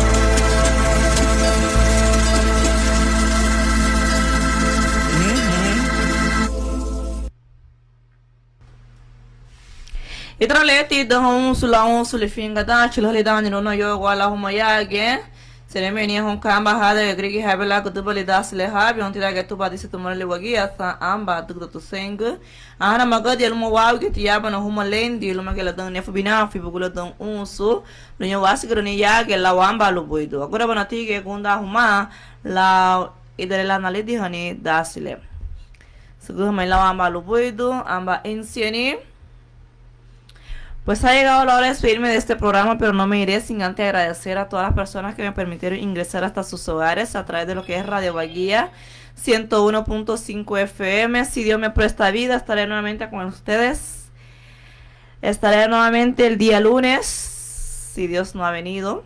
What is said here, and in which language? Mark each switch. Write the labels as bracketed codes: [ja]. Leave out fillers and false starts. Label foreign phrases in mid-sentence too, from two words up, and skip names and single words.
[cab] Itraleti dahon sulawon sulifinga da chilhali da no yo wala humayage seremeni hon kamba hada grigi habela kutubali das le habi on tira getu badisi tumale wagi asa amba dugda tu seng ana magadi elmo waw ke tiaba no humalendi luma ke la dan nefubina fi bugula dan unsu no yo wasigroni yage la wamba lu boido agora banati ke gunda huma la idere la naledi hani dasile sugu mai la wamba lu boido amba encieni. [es] Pues ha llegado la hora de despedirme de este programa, pero no me iré sin antes agradecer a todas las personas que me permitieron ingresar hasta sus hogares a través de lo que es Radio Baguía 101.5 FM. Si Dios me presta vida, estaré nuevamente con ustedes. Estaré nuevamente el día lunes, si Dios no ha venido.